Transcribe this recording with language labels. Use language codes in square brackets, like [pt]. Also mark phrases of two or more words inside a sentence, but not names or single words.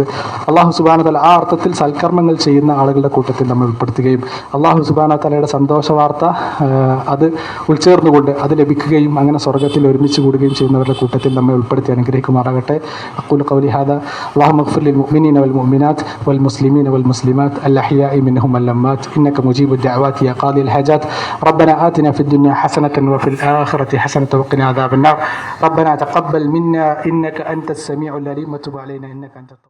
[ar] الله سبحانه وتعالى [ml] ആ അർത്ഥത്തിൽ സൽക്കർമ്മങ്ങൾ ചെയ്യുന്ന ആളുകളുടെ കൂട്ടത്തിൽ നമ്മൾ ഉൾപ്പെടുത്തുകയും [ar] الله سبحانه وتعالى [ml] സന്തോഷ വാർത്ത അത് ഉൾച്ചേർന്നുകൊണ്ട് അത് ലഭിക്കുകയും അങ്ങനെ സ്വർഗ്ഗത്തിൽ ഒരുമിച്ച് കൂടുകയും ചെയ്യുന്നവരുടെ കൂട്ടത്തിൽ നമ്മെ ഉൾപ്പെടുത്തി അനുഗ്രഹിക്കുമാറാകട്ടെ. [ar] أقول قولي هذا اللهم اغفر للمؤمنين والمؤمنات والمسلمين والمسلمات الأحياء منهم والأموات إنك مجيب الدعوات يا قاضي الحاجات. ربنا آتنا في الدنيا حسنة وفي الآخرة حسنة وقنا عذاب النار. ربنا تقبل منا إنك أنت السميع العليم وتب علينا إنك أنت